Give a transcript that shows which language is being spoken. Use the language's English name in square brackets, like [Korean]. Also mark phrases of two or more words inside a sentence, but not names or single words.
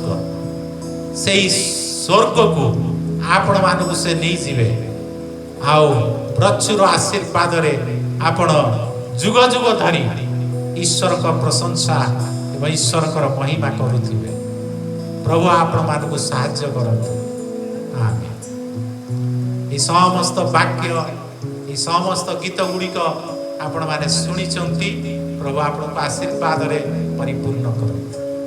[Odia] ସେଇ ସ୍ୱର୍ଗକୁ ଆପଣମାନଙ୍କୁ ସେ ନେଇଯିବେ ଆଉ ପ୍ରଚୁର ଆଶୀର୍ବାଦରେ ଆପଣ ଯୁଗ ଯୁଗ ଧରି ଈଶ୍ୱରଙ୍କ ପ୍ରଶଂସା ଏବଂ ଈଶ୍ୱରଙ୍କର ମହିମା କରୁଥିବେ। ପ୍ରଭୁ ଆପଣମାନଙ୍କୁ ସାହାଯ୍ୟ କରନ୍ତୁ। ଆମେନ୍। ଏଇ ସମସ୍ତ ବାକ୍ୟ, ଏଇ ସମସ୍ତ ଗୀତ ଗୁଡ଼ିକ ଆପଣ ଶୁଣିଛନ୍ତି। ପ୍ରଭୁ ଆପଣ ଆଶୀର୍ବାଦରେ ପରିପୂର୍ଣ୍ଣ କରନ୍ତୁ।